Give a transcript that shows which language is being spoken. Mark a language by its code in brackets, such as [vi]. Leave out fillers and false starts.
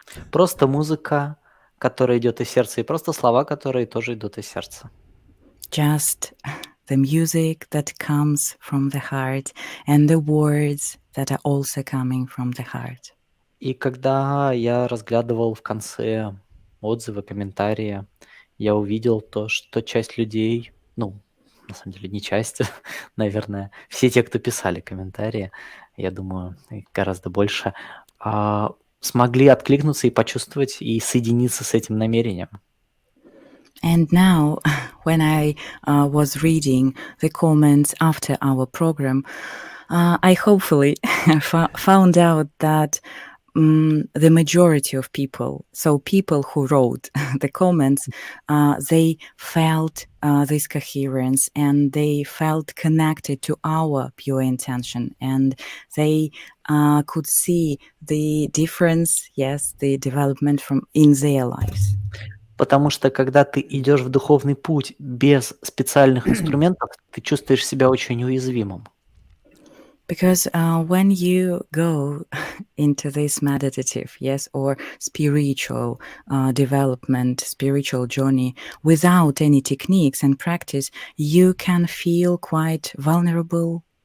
[ru] Просто музыка, которая идет из сердца, и просто слова, которые тоже идут из сердца. [en] Just the music that comes from the heart and the words that are also coming from the heart. [ru] И когда я разглядывал в конце отзывы, комментарии, я увидел то, что часть людей, ну, на самом деле не часть, наверное, все те, кто писали комментарии, я думаю, их гораздо больше, смогли откликнуться и почувствовать, и соединиться с этим намерением. [en] And now, when I was reading the comments after our program, I hopefully found out that the majority of people, so people who wrote the comments, they felt this coherence and they felt connected to our pure intention, and they could see the difference, yes, the development in their lives. [ru] Потому что когда ты идешь в духовный путь без специальных инструментов, ты чувствуешь себя очень уязвимым. [en] Because when you go into this meditative, yes, or spiritual development, spiritual journey without any techniques and practice, you can feel quite vulnerable.